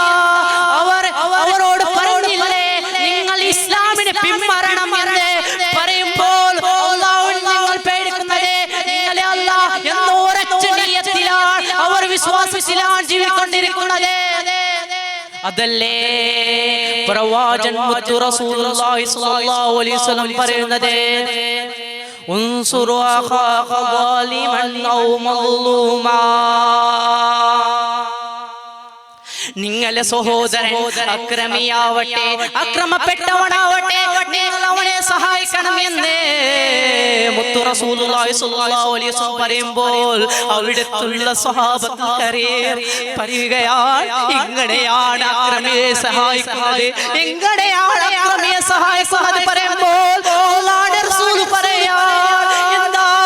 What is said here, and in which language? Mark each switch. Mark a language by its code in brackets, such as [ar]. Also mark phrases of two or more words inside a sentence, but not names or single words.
[ml] അവരോട് പറഞ്ഞില്ലേ നിങ്ങൾ ഇസ്ലാമിനെ പിന്മാറണം എന്ന് പറയുമ്പോൾ നിങ്ങൾ പേടിക്കുന്നത് നിങ്ങളെ അല്ലാഹ് എന്ന ഉറച്ച നിയ്യത്തിലാണ്, അവർ വിശ്വാസത്തിലാണ് ജീവിക്കൊണ്ടിരിക്കുന്നത്. അതല്ലേ പ്രവാചകൻ മുത്തു [ar] رسول الله صلى الله عليه وسلم [ml] പറയുന്നത്, [ar] انصروا أخاك ظالما أو مظلوما. [ml] നിങ്ങളെ സഹോദരൻ അക്രമിയാവട്ടെ അക്രമപ്പെട്ടവനാവട്ടെ നിങ്ങൾ അവനെ സഹായിക്കണം എന്ന് മുത്തു [ar] رسول الله صلى الله عليه وسلم [ml] പറയുമ്പോൾ അവിടുത്തുള്ള സ്വഹാബത്ത് പറയുകയാണ്, ഇങ്ങനെയാണ് അക്രമിയെ സഹായിക്കുന്നത്, എങ്ങനെയാണ് അക്രമിയെ സഹായിക്കുന്നത് പറയുമ്പോൾ അല്ലാഹുവിന്റെ റസൂൽ പറയാ, എന്താ